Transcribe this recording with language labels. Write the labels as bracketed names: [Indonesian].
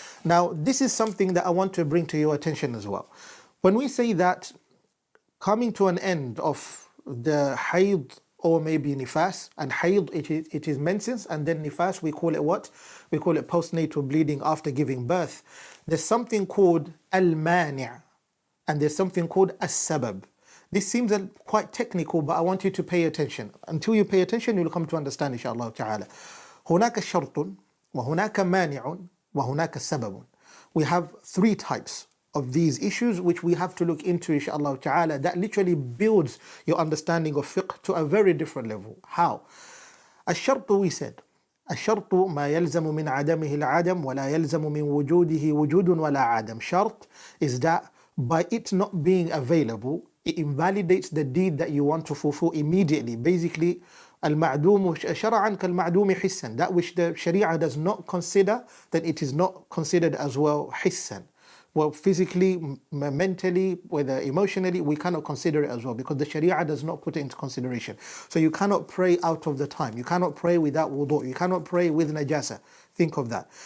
[English] Now, this is something that I want to bring to your attention as well. When we say that coming to an end of the hayd or maybe nifas, and hayd it is menses, and then nifas we call it what? We call it postnatal bleeding after giving birth. There's something called al-mani' and there's something called as-sabab. This seems quite technical, but I want you to pay attention. Until you pay attention, you'll come to understand inshallah ta'ala. [Arabic] هناك شرط وهناك مانع وهناك سبب. [English] We have three types of these issues which we have to look into inshallah ta'ala, that literally builds your understanding of fiqh to a very different level. How? [Arabic] الشرط, [English] we said, [Arabic] الشرط ما يلزم من عدمه العدم ولا يلزم من وجوده وجود ولا عدم. [English] Shart is that by it not being available, it invalidates the deed that you want to fulfill immediately. [Arabic] Basically, المعدوم شرعا كالمعدوم حسا. [English] That which the Sharia does not consider, then it is not considered as well حسا. Well, physically, mentally, whether emotionally, we cannot consider it as well because the Sharia does not put it into consideration. So you cannot pray out of the time. You cannot pray without wudu. You cannot pray with najasa. Think of that.